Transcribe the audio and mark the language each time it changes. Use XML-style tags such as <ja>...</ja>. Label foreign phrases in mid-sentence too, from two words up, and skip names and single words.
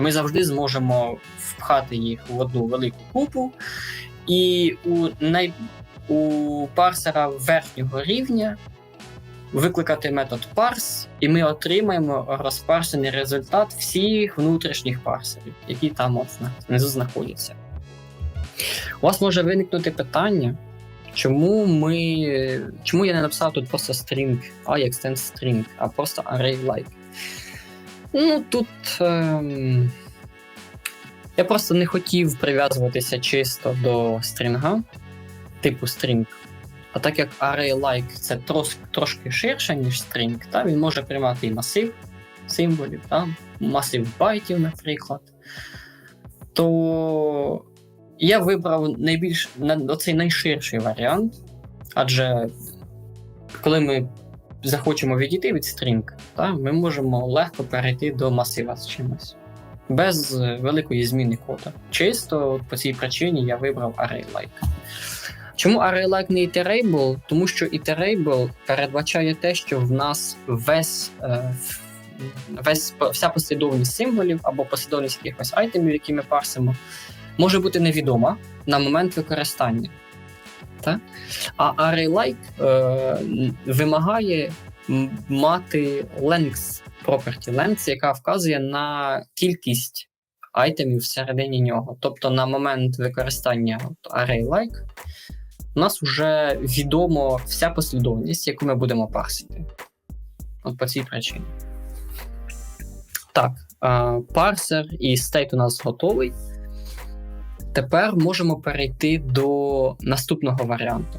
<uk>Ми завжди зможемо впхати їх в одну велику купу, і у парсера верхнього рівня викликати метод parse, і ми отримаємо розпарсений результат всіх внутрішніх парсерів, які там внизу знаходяться. У вас може виникнути питання, чому я не написав тут просто string,</uk> <en>extend string,</en> <uk>а просто array-like. Тут я просто не хотів прив'язуватися чисто до стрінга, типу string. А так як array-like це трошки ширше, ніж string, він може приймати і масив символів, масив байтів, наприклад, то я вибрав оцей найширший варіант, адже коли ми захочемо відійти від string, ми можемо легко перейти до масива з чимось, без великої зміни кода. Чисто по цій причині я вибрав array-like. Чому array-like не iterable? Тому що iterable передбачає те, що в нас вся послідовність символів або послідовність якихось айтемів, які ми парсимо, може бути невідома на момент використання. Так? А array-like вимагає мати</uk> <en>length property,</en> <uk>length, яка вказує на кількість айтемів всередині нього. Тобто на момент використання array-like у нас вже відомо вся послідовність, яку ми будемо парсити. По цій причині. Так, парсер і state у нас готовий. Тепер можемо перейти до наступного варіанту.</uk>